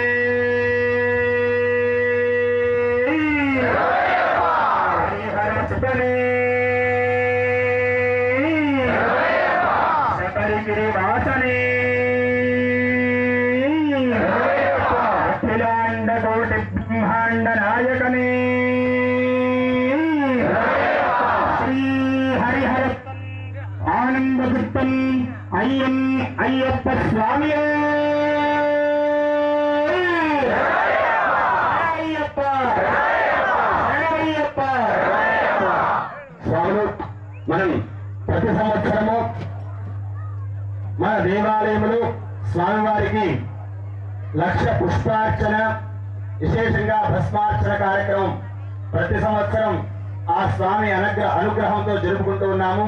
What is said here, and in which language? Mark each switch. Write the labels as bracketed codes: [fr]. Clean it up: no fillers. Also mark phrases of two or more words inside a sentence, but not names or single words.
[ta] கிரிவாசனே அகிலாண்ட கோடி பிரம்மாண்ட நாயகனே ஸ்ரீ ஹரிஹர ஆனந்த சித்தன் ஐயப்ப சுவாமி [te] स्वामी మనం ప్రతి సంవత్సరము మన దేవాలయములు స్వామివారికి లక్ష పుష్పార్చన విశేషంగా భస్మార్చన కార్యక్రమం ప్రతి సంవత్సరం ఆ స్వామి అనుగ్రహంతో జరుపుకుంటూ ఉన్నాము.